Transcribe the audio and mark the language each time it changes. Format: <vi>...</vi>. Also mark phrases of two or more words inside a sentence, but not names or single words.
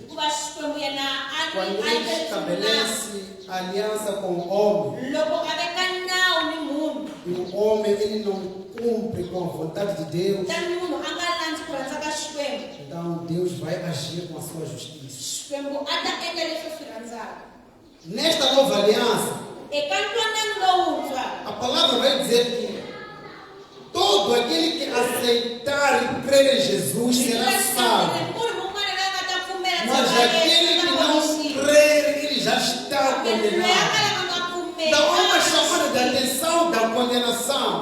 <pt>Quando Ele estabelece aliança com o homem, e o homem ele não cumpre com a vontade de Deus, então Deus vai agir com a sua justiça.</pt> <ts>Xikwembu ata endla leswi swi rhandzaka.</ts> <pt>Nesta nova aliança,</pt> <ts>Eka ntwanano lowuntshwa,</ts> <pt>a palavra vai dizer que todo aquele que aceitar e crer em Jesus será salvo. Mas aquele que não crer, ele já está condenado. Dá uma chamada de atenção da condenação.</pt>